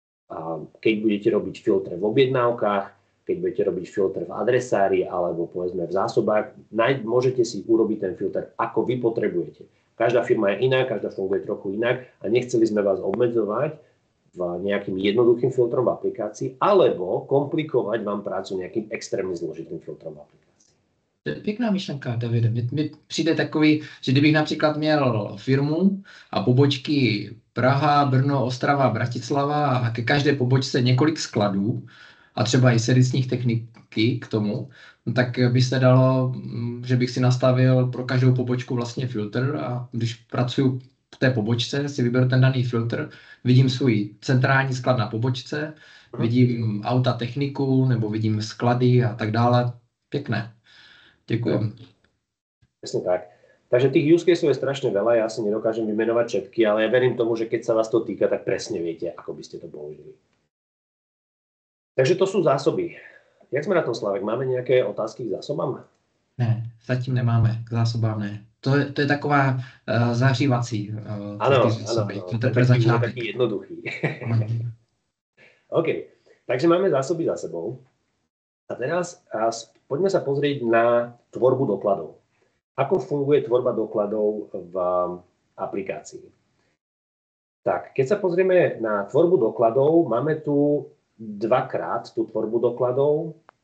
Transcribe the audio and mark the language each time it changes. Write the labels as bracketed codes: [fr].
[sk] A keď budete robiť filtre v objednávkach, keď budete robiť filtre v adresári alebo povedzme v zásobách, môžete si urobiť ten filter, ako vy potrebujete. Každá firma je iná, každá funguje trochu inak a nechceli sme vás obmedzovať nejakým jednoduchým filtrom v aplikácii, alebo komplikovať vám prácu nejakým extrémne zložitým filtrom v aplikácii. [cs] To je pěkná myšlenka, Davide. Mně přijde takový, že kdybych například měl firmu a pobočky Praha, Brno, Ostrava, Bratislava a ke každé pobočce několik skladů a třeba i servisních techniky k tomu, tak by se dalo, že bych si nastavil pro každou pobočku vlastně filtr a když pracuju v té pobočce, si vyberu ten daný filtr, vidím svůj centrální sklad na pobočce, vidím auta, techniku, nebo vidím sklady a tak dále. Pěkné. Ďakujem. [sk] Presne tak. Takže tých use caseov je strašne veľa, ja si nedokážem vymenovať všetky, ale ja verím tomu, že keď sa vás to týka, tak presne viete, ako by ste to použili. Takže to sú zásoby. Jak sme na tom, Slavek? Máme nejaké otázky k zásobám? [cs] Ne, zatím nemáme, k zásobám ne. To je taková zahřívací. [sk] Áno, [cs] to je začátek. [sk] Taký jednoduchý. OK, takže máme zásoby za sebou. A teraz poďme sa pozrieť na tvorbu dokladov. Ako funguje tvorba dokladov v aplikácii? Tak, keď sa pozrieme na tvorbu dokladov, máme tu dvakrát tú tvorbu dokladov.